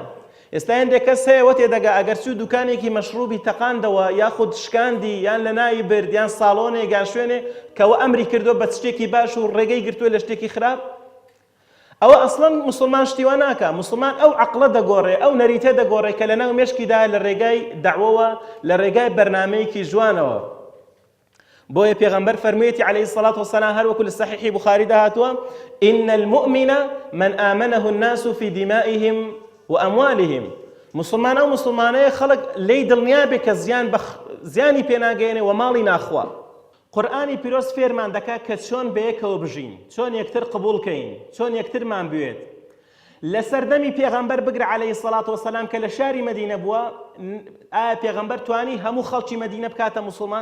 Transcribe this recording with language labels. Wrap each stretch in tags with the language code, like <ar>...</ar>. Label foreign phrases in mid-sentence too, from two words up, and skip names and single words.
<ckb>ئێستا هەندێک کەس هەیە وە تێدەگا ئەگەر چوو دوکانێکی مەشروبی تەقاندەوە، یاخود شکاندی، یان لە ناوی برد، یان ساڵۆنێک، یان شوێنێ کەوە ئەمری کردو بە شتێکی باش و ڕێگەی گرتووە لە شتێکی خراپ، ئەوە ئەسڵەن موسڵمان شتیوە ناکە. موسڵمان ئەو عەقڵە دەگۆڕێ، ئەو نەریتە دەگۆڕێ کە لەناو مێشکیدا لە ڕێگای دەعوەوە، لە ڕێگای بەرنامەیەکی جوانەوە. بۆیە پێغەمبەر فەرموویەتی</ckb> <ar>عەلەیهی سەڵات وەسەلام</ar> <ckb>هەر وەکو لە سەحیحی بوخاریدا هاتووە</ckb> <ar>ئین المؤمن من آمنه الناس في دمائهم وأموالهم.</ar> <ckb>مسلمان ئەو مسلمانەیە خەڵک لێی دڵنیا بێ کە زیانی پێناگەێنێ و ماڵی ناخوا. قورئانی پیرۆز فێرمان دەکات کە چۆن بەیەکەوە بژین، چۆن یەکتر قبوڵکەین، چۆن یەکترمان بوێت. لە سەردەمی پێغەمبەر بگرە</ckb> <ar>عەلەیهی سەڵات وەسەلام</ar> <ckb>کە لە شاری مەدینە بووە، ئایا پێغەمبەر توانی هەموو خەڵکی مەدینە بکاتە موسڵمان؟</ckb>